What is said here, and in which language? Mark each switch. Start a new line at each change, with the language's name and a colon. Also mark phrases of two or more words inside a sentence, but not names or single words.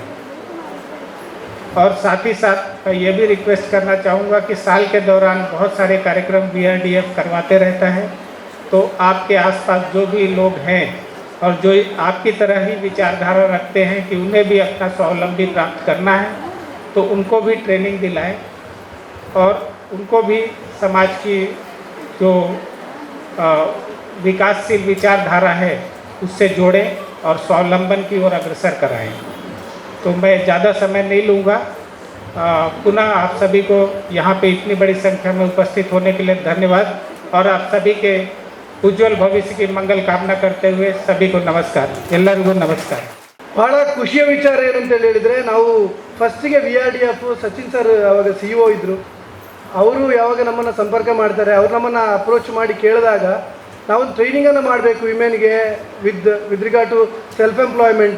Hindi: और साथ ही साथ मैं ये भी रिक्वेस्ट करना चाहूँगा कि साल के दौरान बहुत सारे कार्यक्रम VRDF करवाते रहता है, तो आपके आसपास जो भी लोग हैं और जो आपकी तरह ही विचारधारा रखते हैं कि उन्हें भी अपना स्वावलंबी प्राप्त करना है, तो उनको भी ट्रेनिंग दिलाएं और उनको भी समाज की जो विकासशील विचारधारा है उससे जोड़ें और स्वावलंबन की ओर अग्रसर कराएं। तो मैं ज़्यादा समय नहीं लूँगा। पुनः आप सभी को यहाँ पे इतनी बड़ी संख्या में उपस्थित होने के लिए धन्यवाद और आप सभी के उज्जवल भविष्य की मंगल कामना करते हुए सभी को नमस्कार।
Kannada: ಎಲ್ಲರಿಗೂ ನಮಸ್ಕಾರ। ಭಾಳ ಖುಷಿಯ ವಿಚಾರ ಏನಂತ ಹೇಳಿದರೆ, ನಾವು ಫಸ್ಟಿಗೆ VRDF ಸಚಿನ್ ಸರ್ ಅವಾಗ CEO ಇದ್ದರು, ಅವರು ಯಾವಾಗ ನಮ್ಮನ್ನು ಸಂಪರ್ಕ ಮಾಡ್ತಾರೆ, ಅವ್ರು ನಮ್ಮನ್ನು ಅಪ್ರೋಚ್ ಮಾಡಿ ಕೇಳಿದಾಗ ನಾವೊಂದು ಟ್ರೈನಿಂಗನ್ನು ಮಾಡಬೇಕು ವಿಮೆನ್ಗೆ
English: with regard to self employment.